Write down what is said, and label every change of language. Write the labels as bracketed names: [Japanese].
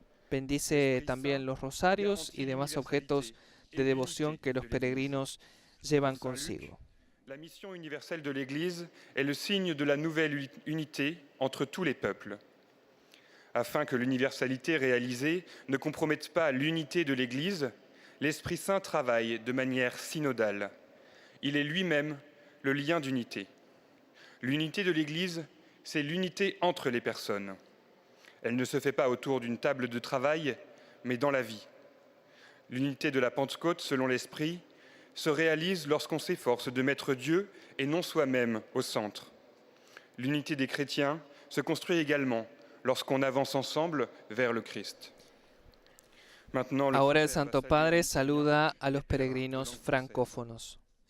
[Spanish] Bendice también los rosarios y demás objetos de devoción que los peregrinos llevan consigo. [French] La mission universelle de l'Église est le signe de la nouvelle unité entre tous les peuples. Afin que l'universalité réalisée ne compromette pas l'unité de l'Église, l'Esprit Saint travaille de manière synodale. Il est lui-même le lien d'unité. L'unité de l'Église, c'est l'unité entre les personnes. Elle ne se fait pas autour d'une table de travail, mais dans la vie. L'unité de la Pentecôte, selon l'Esprit, se réalise lorsqu'on s'efforce de mettre Dieu et non soi-même au centre. L'unité des chrétiens se construit également lorsqu'on avance ensemble vers le Christ. [Spanish] Ahora el Santo Padre saluda a los peregrinos francófonos.